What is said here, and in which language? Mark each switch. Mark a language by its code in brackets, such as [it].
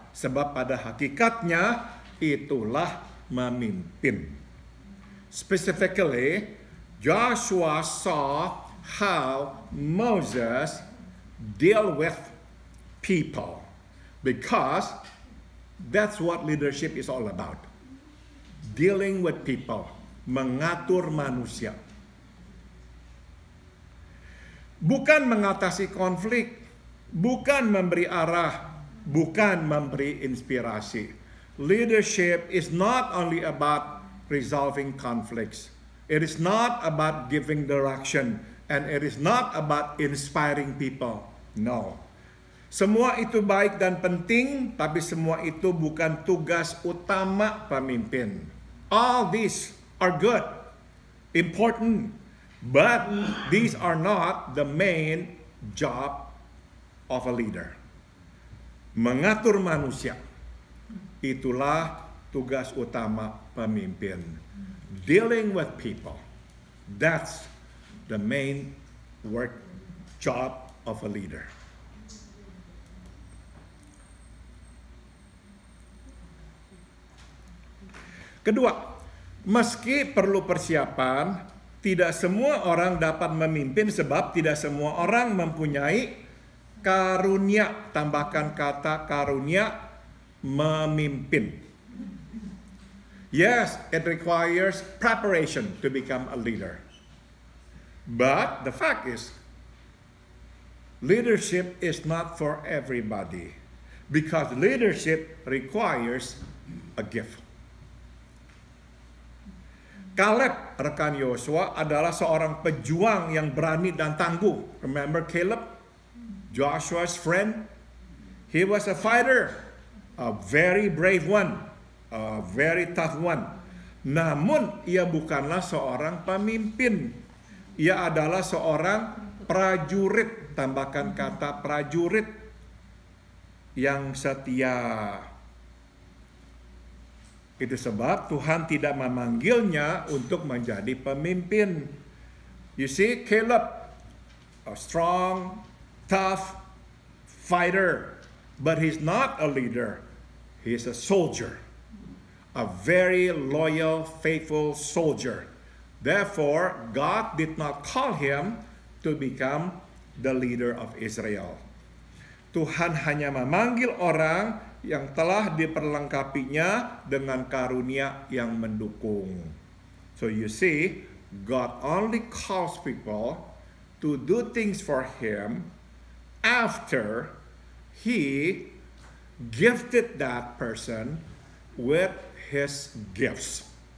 [id] Sebab pada hakikatnya itulah memimpin. [en] Specifically, Joshua saw how Moses deal with people, because that's what leadership is all about. Dealing with people, [id] mengatur manusia. Bukan mengatasi konflik, bukan memberi arah, bukan memberi inspirasi. [en] Leadership is not only about resolving conflicts. It is not about giving direction, and it is not about inspiring people. No. [id] Semua itu baik dan penting, tapi semua itu bukan tugas utama pemimpin. [en] All these are good, important, but these are not the main job of a leader. [id] Mengatur manusia, itulah tugas utama pemimpin. [en] Dealing with people, that's the main work job of a leader. [id] Kedua, meski perlu persiapan, tidak semua orang dapat memimpin sebab tidak semua orang mempunyai karunia. Tambahkan kata karunia memimpin. [en] Yes, it requires preparation to become a leader. But the fact is, leadership is not for everybody, because leadership requires a gift. [id] Caleb, rekan Yosua, adalah seorang pejuang yang berani dan tangguh. [en] Remember Caleb? Joshua's friend? He was a fighter, a very brave one, a very tough one. [id] Namun, ia bukanlah seorang pemimpin. Ia adalah seorang prajurit, tambahkan kata prajurit, yang setia. Itu sebab Tuhan tidak memanggilnya untuk menjadi pemimpin. [en] You see, Caleb, a strong, tough fighter, but he's not a leader. He's a soldier, a very loyal, faithful soldier. Therefore, God did not call him to become the leader of Israel. [id] Tuhan hanya memanggil orang yang telah diperlengkapinya dengan karunia yang mendukung. [en] So you see, God only calls people to do things for Him after He gifted that person with His gifts.